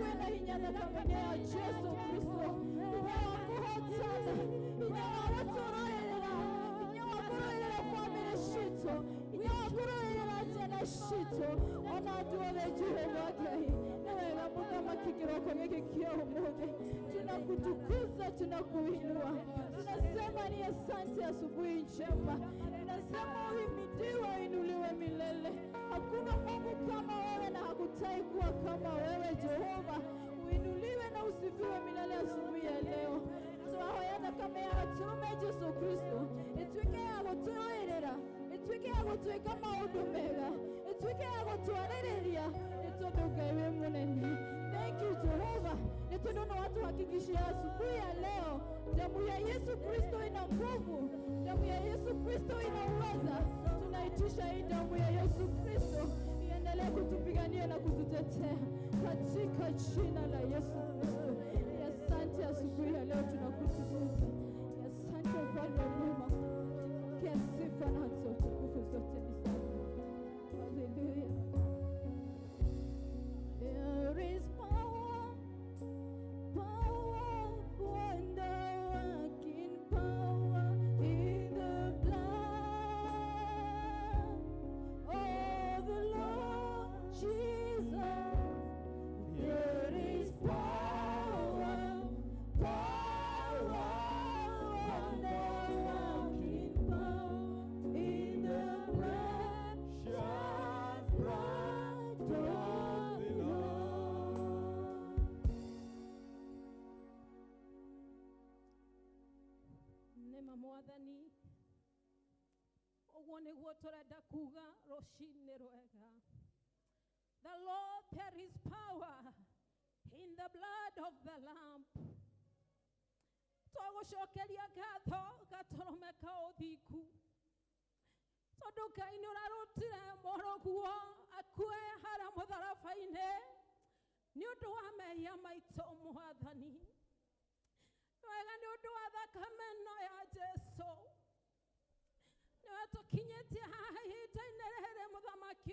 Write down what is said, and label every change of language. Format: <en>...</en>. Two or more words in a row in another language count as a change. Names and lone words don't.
<ki>hinya thakame ya Jesu Kristo hinya wa kuhotana hinya wa gũtũrũĩrĩra hinya wa kũrũĩrĩra family citũ hinya wa kũrũĩrĩra ciana citũ ona andũ othe Jehova Ngai nĩ wega mũthamaki kĩroko gĩkĩ kĩa ũmũthĩ</ki> <sw>tunakutukuza tunakuinua tunasema ni asante asubuhi njema tunasema uhimidiwe inuliwe milele hakuna Mungu kama wewe na hakutai kuwa kama wewe Jehova uinuliwe na usifiwe milele asubuhi ya leo</sw> <ki>twahoyana kama ya tume Yesu Kristo itwike ya gũtũrũĩrĩra itwike ya gũtwĩka maũndũ mega itwike ya gũtwarĩrĩria nĩtondũ Ngai wĩ mũnene.</ki> <en>Thank you</en> <sw>Jehova</sw> <ki>nĩtondũ nĩ</ki> <sw>watuhakikishia asubuhi ya leo damu ya Yesu Kristo ina nguvu damu ya Yesu Kristo ina uweza tunaitisha hii damu ya Yesu Kristo iendelee kutupigania na kututetea katika jina la Yesu Kristo. Asante asubuhi ya leo tunakutukuza. Asante Mfalme mwema. Kia sifa na utukufu zote ni zako. Hallelujah.</sw> <en>There is power, power, wonder-working power in the blood of the Lord Jesus. There is power, power, wonder-working power in the precious blood of the Lord.</en> <ki>Nema mwathani ũguo nĩguo tũrenda kuga rũcinĩ rwega.</ki> <en>The Lord, there is power in the blood of the Lamb.</en> <ki>Twagũcokeria ngatho gatũrũme ka ũthingu tondũ Ngai nĩ ũrarutire mũrũguo akue harĩa mũtharaba-inĩ nĩ ũndũ wa mehia maitũ mwathani wega nĩ ũndũ wa thakame ĩno ya Jesu nĩwe tũkinyĩtie haha ihinda-inĩ rĩrĩ mũthamaki</ki>